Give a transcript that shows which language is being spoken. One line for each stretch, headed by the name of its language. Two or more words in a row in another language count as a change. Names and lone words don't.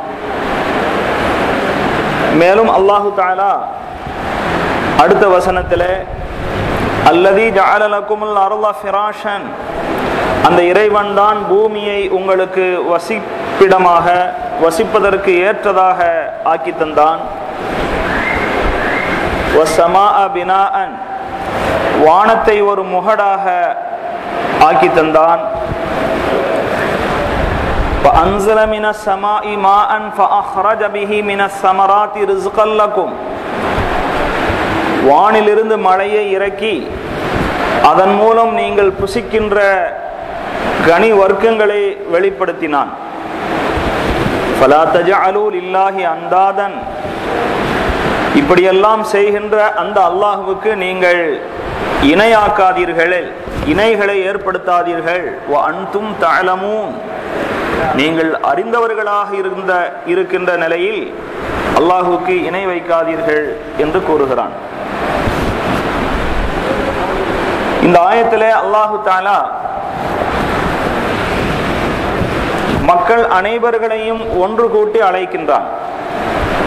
Tamil: மேலும்
Arabic: الله تعالى
Tamil: அடுத்த வசனத்திலே
Arabic: الذي جعل لكم الأرض فراشا,
Tamil: அந்த இறைவன் தான் பூமியை உங்களுக்கு வசிப்பிடமாக, வசிப்பதற்கு ஏற்றதாக ஆக்கி தந்தான்.
Arabic: والسماء بناء,
Tamil: வானத்தை ஒரு முகடாக ஆக்கி தந்தான்.
Arabic: وأنزل من السماء ماء فأخرج به من الثمرات رزقا لكم,
Tamil: வானிலிருந்து மழையை இறக்கி அதன் மூலம் நீங்கள் புசிக்கின்ற கனி வர்க்கங்களை வெளிப்படுத்தினான்.
Arabic: فلا تجعلوا لله أندادا,
Tamil: இப்படியெல்லாம் செய்கின்ற அந்த அல்லாஹ்வுக்கு நீங்கள் இணையாக்காதீர்கள், இணைகளை ஏற்படுத்தாதீர்கள்.
Arabic: وأنتم تعلمون,
Tamil: நீங்கள் அறிந்தவர்களாக இருக்கின்ற நிலையில் அல்லாஹுக்கு இணை வைக்காதீர்கள் என்று கூறுகிறான். இந்த ஆயத்திலே
Arabic: الله تعالى
Tamil: மக்கள் அனைவர்களையும் ஒன்று கூட்டி அழைக்கின்றான்.